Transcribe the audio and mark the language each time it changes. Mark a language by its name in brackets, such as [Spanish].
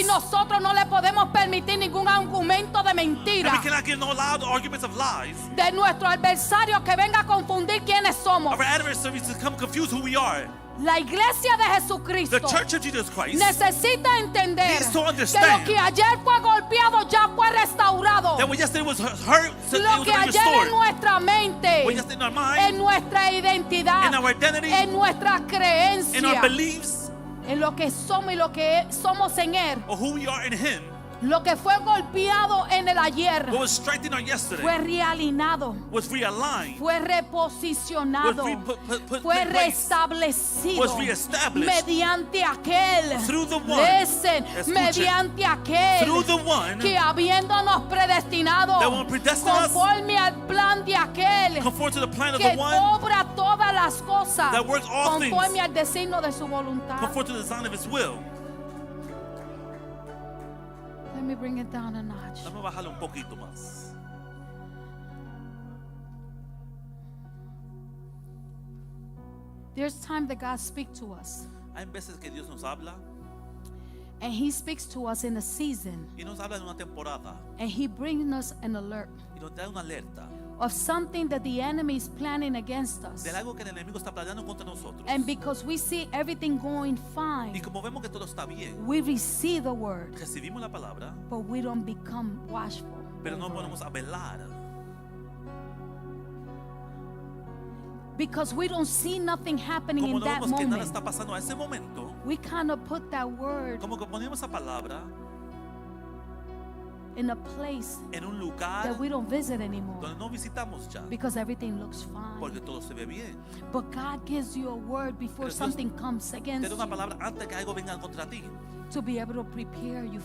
[Spanish] y nosotros no le podemos permitir ningún argumento de [English] And [Spanish] mentira [English] we cannot give no loud arguments of lies. [Spanish] de nuestro adversario que venga a confundir quiénes somos. [English] Our adversaries to come confuse who we are. [Spanish] La iglesia de Jesucristo [English] The Church of Jesus Christ [Spanish] necesita entender [English] needs to [Spanish] que lo [English] understand [Spanish] que ayer fue golpeado ya fue restaurado. [English] that what yesterday was hurt, so it [Spanish] Lo [English] was [Spanish] que [English] already [Spanish] ayer en [English] restored. [Spanish] nuestra mente, [English] What yesterday in our [Spanish] en [English] mind, [Spanish] nuestra identidad, [English] in our identity, [Spanish] en nuestra [English] in our [Spanish] creencia, [English] beliefs, [Spanish] en lo que somos y lo que somos en Él, [English] or who we are in Him, [Spanish] lo que fue golpeado en el ayer [English] what was strengthened on yesterday, [Spanish] fue realinado, [English] was realigned, [Spanish] fue reposicionado, [English] put [Spanish] fue [English] in place, [Spanish] restablecido [English] was reestablished [Spanish] mediante aquel, [English] through the one, listen, [Spanish] escuche, mediante aquel [English] through the one [Spanish] que habiéndonos predestinado [English] that will predestine us [Spanish] conforme al plan de aquel [English] conform to the plan of [Spanish] que [English] the one [Spanish] obra todas las cosas [English] That works all [Spanish] conforme [English] things [Spanish] al designio de su voluntad. [English] conform to the design of His will. Let me bring it down a notch. [Spanish] Vamos a bajarle un poquito más. [English] There's time that God speaks to us, [Spanish] Hay veces que Dios nos habla [English] and He speaks to us in a season, [Spanish] y nos habla en una temporada [English] and He brings us an alert [Spanish] y nos da una alerta [English] of something that the enemy is planning against us. [Spanish] de algo que el enemigo está planeando contra nosotros. [English] And because we see everything going [Spanish] Y [English] fine, [Spanish] como vemos que todo está bien, [English] we receive the word, [Spanish] recibimos la palabra, [English] but we don't become watchful. [Spanish] pero no [English] over it. [Spanish] ponemos a velar. [English] Because we don't see nothing happening [Spanish] Como [English] in [Spanish] no [English] that [Spanish] vemos que nada [English] moment, [Spanish] está pasando a ese momento, [English] we kind of put that word [Spanish] como que ponemos esa palabra [English] in a place [Spanish] en un lugar [English] that we don't visit anymore [Spanish] donde no visitamos ya, [English] because everything looks fine. [Spanish] porque todo se ve bien. [English] But God gives you a word before [Spanish] Pero Dios [English] something comes [Spanish] Te [English] against [Spanish] da una [English] you [Spanish] palabra antes que algo venga contra ti, [English] to be able to prepare you